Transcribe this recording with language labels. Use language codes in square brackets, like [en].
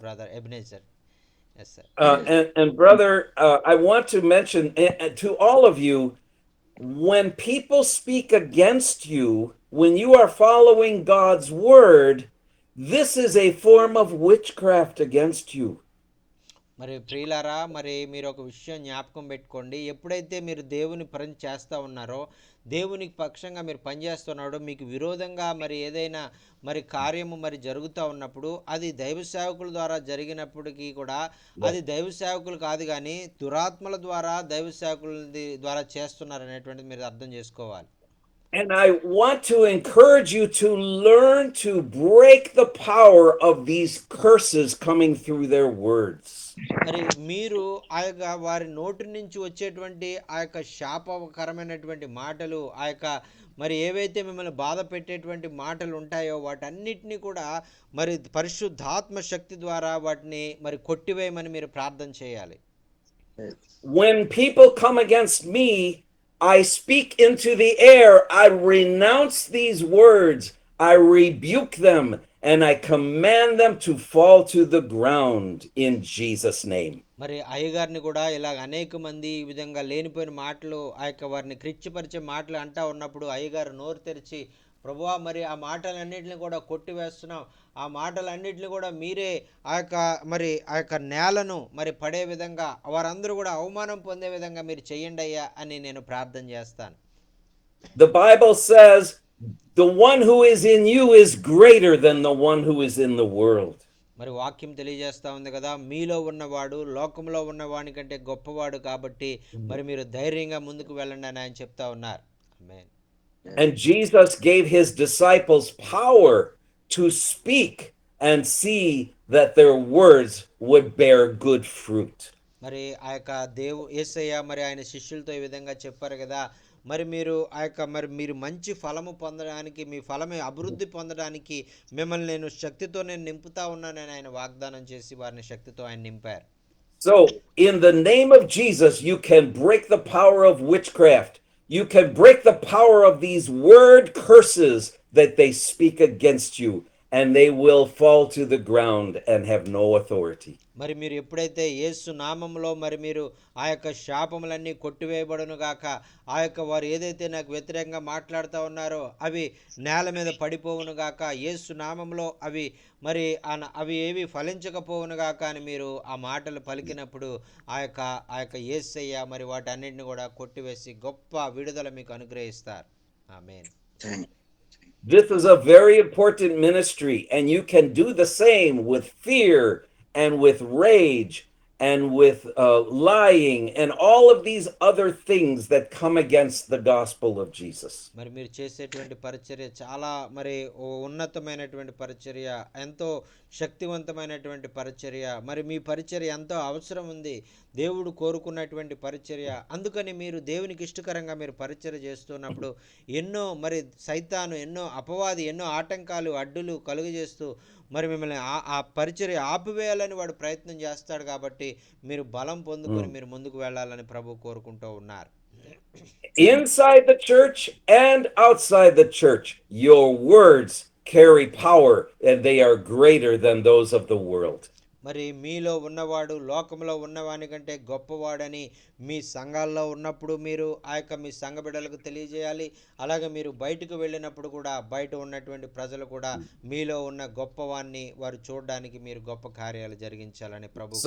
[en] to brother Ebenezer. Yes sir. And brother, I want to mention to all of you, when people speak against you, when you are following God's word, this is a form of witchcraft against you. [te] మరి ప్రియులారా, మరి మీరు ఒక విషయం జ్ఞాపకం పెట్టుకోండి. ఎప్పుడైతే మీరు దేవుని పని చేస్తూ ఉన్నారో, దేవునికి పక్షంగా మీరు పనిచేస్తున్నాడో, మీకు విరోధంగా మరి ఏదైనా మరి కార్యము మరి జరుగుతూ ఉన్నప్పుడు, అది దైవ సేవకుల ద్వారా జరిగినప్పటికీ కూడా అది దైవ సేవకులు కాదు, కానీ దురాత్మల ద్వారా దైవ సేవకుల ద్వారా చేస్తున్నారు అనేటువంటిది మీరు అర్థం చేసుకోవాలి. [en] And I want to encourage you to learn to break the power of these curses coming through their words. [te] మరి మీరు ఆ యొక్క వారి నోటి నుంచి వచ్చేటువంటి ఆ యొక్క శాపకరమైనటువంటి మాటలు, ఆ యొక్క మరి ఏవైతే మిమ్మల్ని బాధ పెట్టేటువంటి మాటలు ఉంటాయో వాటన్నిటిని కూడా మరి పరిశుద్ధాత్మ శక్తి ద్వారా వాటిని మరి కొట్టివేయమని మీరు ప్రార్థన చేయాలి. [en] When people come against me, I speak into the air. I renounce these words. I rebuke them and I command them to fall to the ground in Jesus' name. [te] మరి అయ్యగారిని కూడా ఇలాగ అనేక మంది ఈ విధంగా లేనిపోయిన మాటలు ఆ యొక్క వారిని క్రిచ్చిపరిచే మాటలు అంటా ఉన్నప్పుడు అయ్యగారు నోరు తెరిచి, ప్రభువా మరి ఆ మాటలన్నింటిని కూడా కొట్టివేస్తున్నాం, ఆ మాటలన్నింటిని కూడా మీరే ఆ యొక్క నేలను మరి పడే విధంగా వారందరూ కూడా అవమానం పొందే విధంగా మీరు చెయ్యండి అయ్యా అని నేను ప్రార్థన చేస్తాను. [en] The Bible says, the one who is in you is greater than the one who is in the world. [te] మరి వాక్యం తెలియజేస్తా ఉంది కదా, మీలో ఉన్నవాడు లోకంలో ఉన్నవాని కంటే గొప్పవాడు కాబట్టి మరి మీరు ధైర్యంగా ముందుకు వెళ్ళండి అని ఆయన చెప్తా ఉన్నారు. ఆమేన్. [en] And Jesus gave his disciples power to speak and see that their words would bear good fruit. [te] మరి ఆ యొక్క యేసయ్య మరి ఆయన శిష్యులతో ఈ విధంగా చెప్పారు కదా, మరి మీరు ఆ యొక్క మరి మీరు మంచి ఫలము పొందడానికి, మీ ఫలమే అభివృద్ధి పొందడానికి మిమ్మల్ని నేను శక్తితో నేను నింపుతా ఉన్నానని ఆయన వాగ్దానం చేసి వారిని శక్తితో ఆయన నింపారు. [en] So, in the name of Jesus, you can break the power of witchcraft. You can break the power of these word curses that they speak against you, and they will fall to the ground and have no authority. [te] మరి మీరు ఎప్పుడైతే యేసు నామములో మరి మీరు ఆ యొక్క శాపములన్నీ కొట్టివేయబడును గాక, ఆ యొక్క వారు ఏదైతే నాకు వ్యతిరేకంగా మాట్లాడుతూ ఉన్నారో అవి నేల మీద పడిపోవును గాక, యేసు నామంలో అవి ఏవి ఫలించకపోవును గాక అని మీరు ఆ మాటలు పలికినప్పుడు ఆ యొక్క యేసయ్య మరి వాటన్నిటిని కూడా కొట్టివేసి గొప్ప విడుదల మీకు అనుగ్రహిస్తారు. ఆమేన్. [en] This is a very important ministry, and you can do the same with fear and with rage and with lying and all of these other things that come against the gospel of Jesus. [te] మరి మీరు చేసేటువంటి పరిచర్య చాలా మరి ఉన్నతమైనటువంటి పరిచర్య, ఎంతో శక్తివంతమైనటువంటి పరిచర్య, మరి మీ పరిచర్య ఎంతో అవసరం ఉంది, దేవుడు కోరుకున్నటువంటి పరిచర్య. అందుకని మీరు దేవునికి ఇష్టకరంగా మీరు పరిచర్య చేస్తున్నప్పుడు ఎన్నో మరి సైతాను, ఎన్నో అపవాది, ఎన్నో ఆటంకాలు అడ్డులు కలుగజేస్తూ మరి మిమ్మల్ని ఆ పరిచర్య ఆపివేయాలని వాడు ప్రయత్నం చేస్తాడు. కాబట్టి మీరు బలం పొందుకొని మీరు ముందుకు వెళ్ళాలని ప్రభు కోరుకుంటూ ఉన్నారు. [en] Inside the church and outside the church, your words carry power, and they are greater than those of the world. [te] మరి మీలో ఉన్నవాడు లోకంలో ఉన్నవాని కంటే గొప్పవాడని మీ సంఘాల్లో ఉన్నప్పుడు మీరు ఆ యొక్క మీ సంఘ బిడ్డలకు తెలియజేయాలి. అలాగే మీరు బయటకు వెళ్ళినప్పుడు కూడా బయట ఉన్నటువంటి ప్రజలు కూడా మీలో ఉన్న గొప్పవాన్ని వారు చూడడానికి మీరు గొప్ప కార్యాలు జరిగించాలని ప్రభు.